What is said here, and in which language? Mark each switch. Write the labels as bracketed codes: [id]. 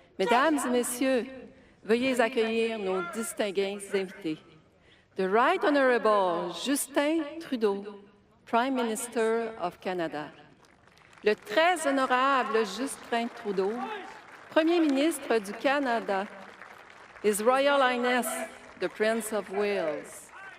[fr] Mesdames et messieurs, veuillez accueillir nos distingués invités. [en] The Right Honourable Justin Trudeau, Prime Minister of Canada. [fr] Le très honorable Justin Trudeau, Premier ministre du Canada. [en] His Royal Highness, the Prince of Wales.